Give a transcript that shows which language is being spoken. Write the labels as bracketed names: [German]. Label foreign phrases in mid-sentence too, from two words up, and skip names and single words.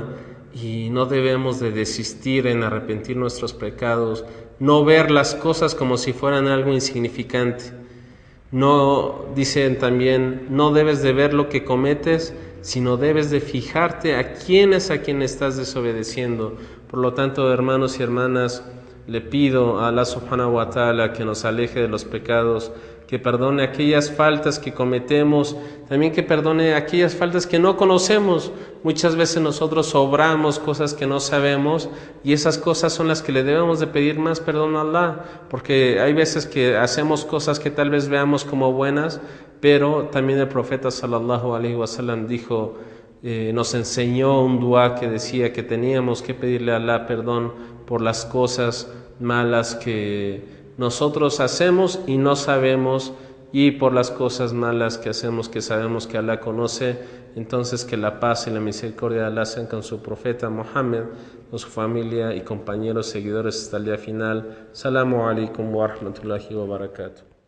[Spanish] Y no debemos de desistir en arrepentir nuestros pecados, no ver las cosas como si fueran algo insignificante. No, dicen también, no debes de ver lo que cometes, sino debes de fijarte a quién estás desobedeciendo. Por lo tanto, hermanos y hermanas, le pido a [Arabic] الله سبحانه وتعالى [Spanish] que nos aleje de los pecados, que perdone aquellas faltas que cometemos, también que perdone aquellas faltas que no conocemos. Muchas veces nosotros obramos cosas que no sabemos, y esas cosas son las que le debemos de pedir más perdón a Allah, porque hay veces que hacemos cosas que tal vez veamos como buenas, pero también el profeta [Arabic] صلى الله عليه وسلم [Spanish] dijo, nos enseñó un dua que decía que teníamos que pedirle a Allah perdón por las cosas malas que nosotros hacemos y no sabemos, y por las cosas malas que hacemos que sabemos que Allah conoce. Entonces, que la paz y la misericordia de Allah sean con su profeta Muhammad, con su familia y compañeros seguidores hasta el día final. [Arabic] السلام عليكم ورحمة الله وبركاته.